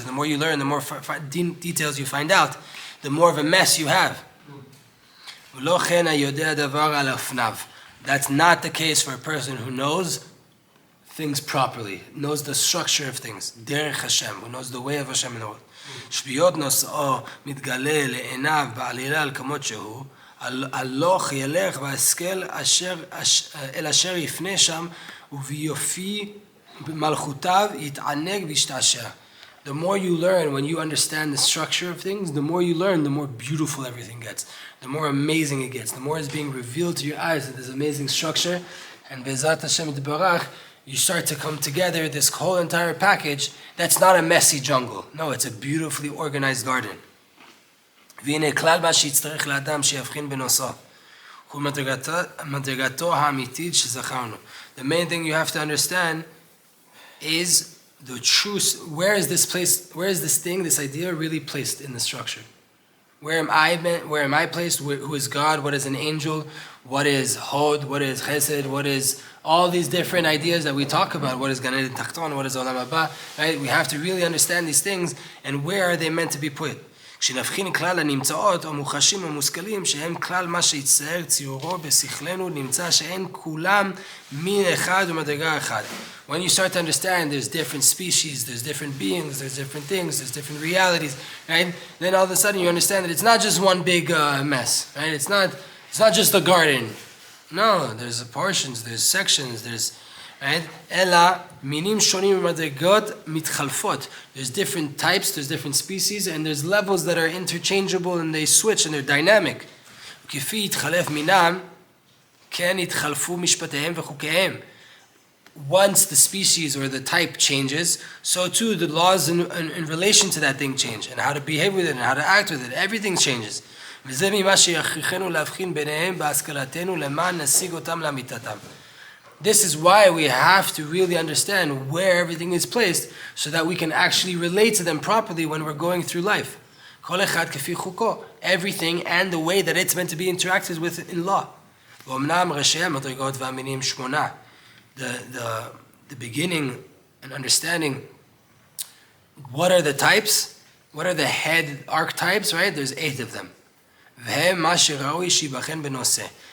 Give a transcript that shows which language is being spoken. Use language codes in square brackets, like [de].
[en] And the more you learn, the more details you find out, the more of a mess you have. That's not the case for a person who knows things properly, knows the structure of things. Derech Hashem, who knows the way of Hashem in the world. [he] שביעות נושאו מתגלה לעיניו בעלילה על כמות שהוא, הלוך ילך והשכל אל אשר יפנה שם, וביופי במלכותיו יתענג וישתעשע. [en] The more you learn, when you understand the structure of things, the more you learn, the more beautiful everything gets, the more amazing it gets, the more it's being revealed to your eyes that there's amazing structure, and [he] Be'ezrat Hashem Yitbarach, [en] you start to come together, this whole entire package, that's not a messy jungle. No, it's a beautifully organized garden. [he] והנה כלל מה שיצטרך לאדם שיבחין בנושאו, הוא מדרגתו האמיתית שזכרנו. [en] The main thing you have to understand is the truth. Where is this thing, this idea really placed in the structure? Where am I placed? Who is God? What is an angel? What is Hod? What is Chesed? What is all these different ideas that we talk about? What is Gan Eden Tachton? What is Olam Haba? Right? We have to really understand these things and where are they meant to be put. [he] כשנבחין כלל הנמצאות או מוחשים או מושכלים שהם כלל מה שיצטער ציורו בשכלנו נמצא שאין כולם מין אחד ומדרגה אחד. [en] When you start to understand there's different species, there's different beings, there's different things, there's different realities, right? Then all of a sudden you understand that it's not just one big mess, right? It's not just a garden. No, there's portions, there's sections, there's right? [he] אלא מינים שונים ומדרגות מתחלפות. [en] There's different types, there's different species, and there's levels that are interchangeable and they switch and they're dynamic. [he] וכפי יתחלף מינם, כן יתחלפו משפטיהם וחוקיהם. [en] Once the species or the type changes, so too the laws in relation to that thing change, and how to behave with it and how to act with it. Everything changes. [he] וזה ממה שיכריחנו להבחין ביניהם בהשכלתנו למען נשיג אותם לאמיתתם. [en] This is why we have to really understand where everything is placed so that we can actually relate to them properly when we're going through life. [he] כל אחד כפי חוקו, [en] everything and the way that it's meant to be interacted with in law. [he] ואומנם ראשי המדרגות והמינים שמונה. [en] The beginning and understanding what are the types, what are the head archetypes, right? There's 8 of them. [he] והם מה שראוי שיבחן בנושא.